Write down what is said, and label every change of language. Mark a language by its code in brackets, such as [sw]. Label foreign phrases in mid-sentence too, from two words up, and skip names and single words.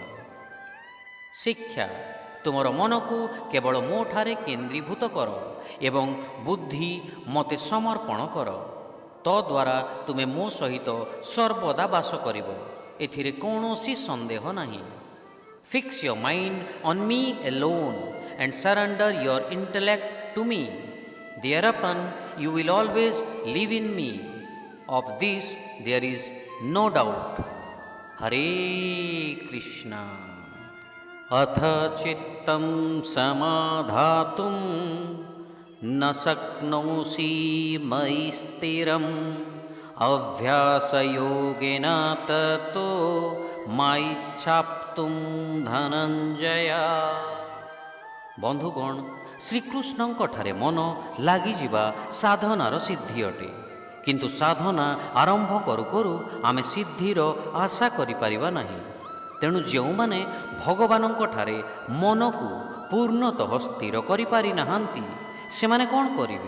[or] ଶିକ୍ଷା, ତୁମର ମନକୁ କେବଳ ମୋ ଠାରେ କେନ୍ଦ୍ରୀଭୂତ କର ଏବଂ ବୁଦ୍ଧି ମୋତେ ସମର୍ପଣ କର। ତଦ୍ୱାରା ତୁମେ ମୋ ସହିତ ସର୍ବଦା ବାସ କରିବ, ଏଥିରେ କୌଣସି ସନ୍ଦେହ ନାହିଁ। [en] fix your mind on me alone and surrender your intellect to me. Thereupon you will always live in me. Of this there is no doubt. [sa] Hare Krishna. अथ चित्तं समाधातुं न शक्नोषि मयि स्थिरम् अभ्यासयोगेन ततो माम् इच्छाप्तुं धनञ्जय. [or] ବନ୍ଧୁଗଣ, ଶ୍ରୀକୃଷ୍ଣଙ୍କଠାରେ ମନ ଲାଗିଯିବା ସାଧନାର ସିଦ୍ଧି ଅଟେ। କିନ୍ତୁ ସାଧନା ଆରମ୍ଭ କରୁ କରୁ ଆମେ ସିଦ୍ଧିର ଆଶା କରିପାରିବା ନାହିଁ। ତେଣୁ ଯେଉଁମାନେ ଭଗବାନଙ୍କଠାରେ ମନକୁ ପୂର୍ଣ୍ଣତଃ ସ୍ଥିର କରିପାରି ନାହାନ୍ତି, ସେମାନେ କ'ଣ କରିବେ?